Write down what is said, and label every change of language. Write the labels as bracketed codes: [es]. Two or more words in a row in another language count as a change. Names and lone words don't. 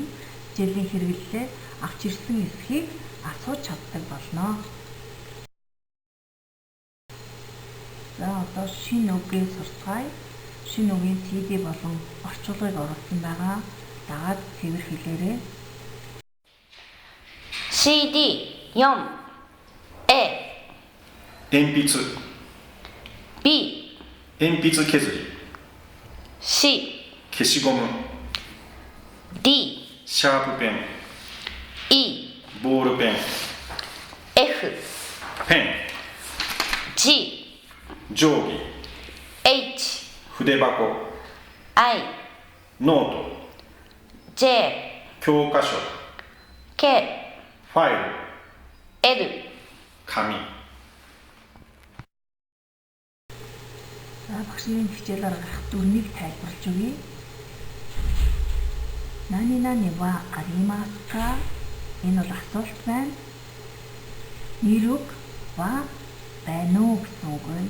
[mn] Хичээлийн хэрэглэлээ авч ирсэн эсхийг асууж чаддаг болно. За одоо шинэ үгээ сурцгаая. Шинэ үгийн CD болон орчуулгыг оруулсан байгаа. Дагаад цэвэр хэлээрэй. CD 4 A [ja] 鉛筆 B 鉛筆削り C 消しゴム D シャープペン E ボールペン F ペン G 定規 H 筆箱 I ノート J 教科書 K ファイル L 紙 [mn] За багшийн хичээлээр гарах дүрмийг тайлбарлаж өгье. [ja] 何はありますか [mn] энэ бол асуулт байна. Нэрүг ва байна уу гэсэн үг байна.